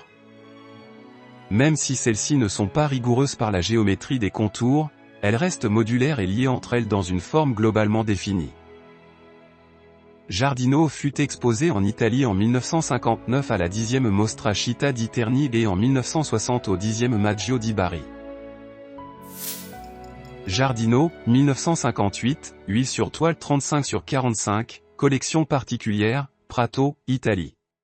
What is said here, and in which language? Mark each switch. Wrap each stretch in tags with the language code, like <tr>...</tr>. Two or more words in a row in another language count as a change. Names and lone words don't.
<fr>Même si celles-ci ne sont pas rigoureuses par la géométrie des contours, elles restent modulaires et liées entre elles dans une forme globalement définie. Giardino fut exposé en Italie en 1959 à la 10e Mostra Città di Terni et en 1960 au 10e Maggio di Bari. Giardino, 1958, huile sur toile 35 sur 45, collection particulière, Prato, Italie.</fr>